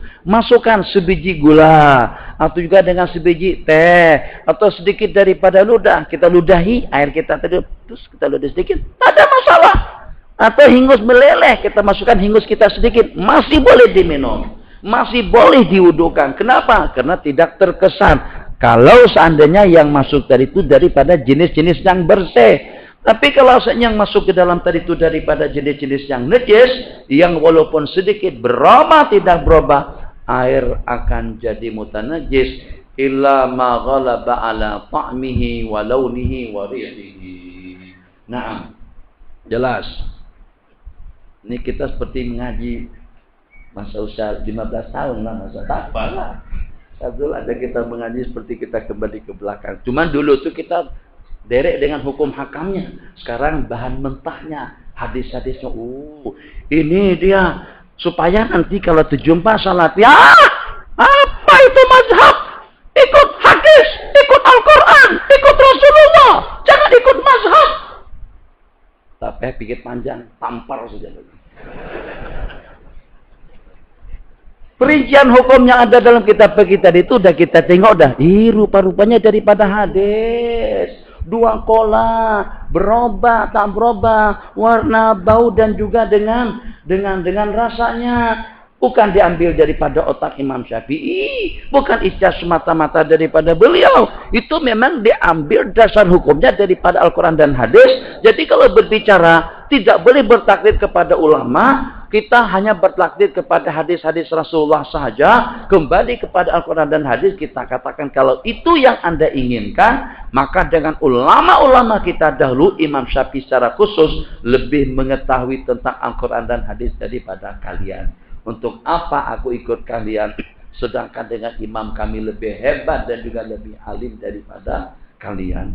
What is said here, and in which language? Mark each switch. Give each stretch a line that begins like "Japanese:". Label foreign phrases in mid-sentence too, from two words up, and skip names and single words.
Malay: Masukkan sebiji gula atau juga dengan sebiji teh atau sedikit daripada ludah, kita ludahi air kita tadi, terus kita ludah sedikit, tak ada masalah. Atau hingus meleleh, kita masukkan hingus kita sedikit, masih boleh diminum, masih boleh diwudukan. Kenapa? Karena tidak terkesan. Kalau seandainya yang masuk tadi itu daripada jenis-jenis yang bersih. Tapi kalau yang masuk ke dalam tadi itu daripada jenis-jenis yang najis, yang walaupun sedikit berubah tidak berubah, air akan jadi mutanajis
Arabic: إلا ما غلب على طعمه ولونه وريحه.
Malay: Nah, jelas. Ini kita seperti mengaji masa usia 15 tahun lah, masa apa lah. Satu ada kita mengaji seperti kita kembali ke belakang. Cuman dulu tuh kita derek dengan hukum hakamnya. Sekarang bahan mentahnya, hadis-hadisnya. Ini dia supaya nanti kalau terjumpa salat, ya apa itu mazhab? Ikut hadis, ikut Al-Quran, ikut Rasulullah. Jangan ikut mazhab. Tapi pikir panjang, tampar saja. Perincian hukum yang ada dalam kitab kita itu udah kita tengok dah. Rupa-rupanya daripada hadis. Dua kola, berubah, tak berubah, warna, bau dan juga dengan rasanya. Bukan diambil daripada otak Imam Syafi'i, bukan ijtihad semata-mata daripada beliau. Itu memang diambil dasar hukumnya daripada Al-Quran dan hadis. Jadi kalau berbicara tidak boleh bertaklid kepada ulama, kita hanya bertaklid kepada hadis-hadis Rasulullah sahaja. Kembali kepada Al-Quran dan hadis, kita katakan kalau itu yang Anda inginkan, maka dengan ulama-ulama kita dahulu, Imam Syafi'i secara khusus lebih mengetahui tentang Al-Quran dan hadis daripada kalian. Untuk apa aku ikut kalian? Sedangkan dengan imam kami lebih hebat dan juga lebih alim daripada kalian.